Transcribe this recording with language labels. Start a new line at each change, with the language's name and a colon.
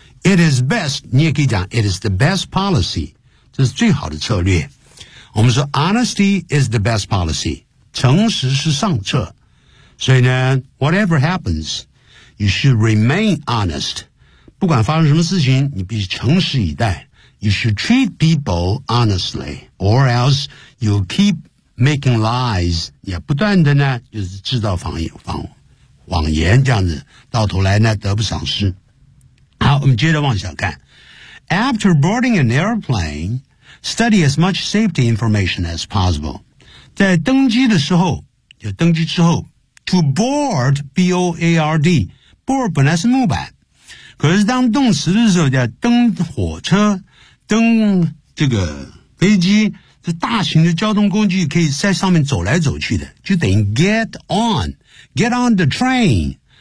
English: It is best，
Chinese: 你也可以讲
English: It is the best policy，
Chinese: 这是最好的策略。我们说
English: Honesty is the best policy，
Chinese: 诚实是上策。所以呢
English: whatever happens, you should remain honest.
Chinese: 不管发生什么事情你必须诚实以待。
English: You should treat people honestly, or else you'll keep making lies.
Chinese: 也不断的呢就是制造谎言这样子，到头来呢得不偿失。好，我们接着往下看。
English: After boarding an airplane, study as much safety information as possible.
Chinese: 在登机的时候，就登机之后 ，
English: to board b o a r d board
Chinese: 本来是木板，可是当动词的时候叫登火车、登这个飞机，这大型的交通工具可以在上面走来走去的，就等于
English: get on the train。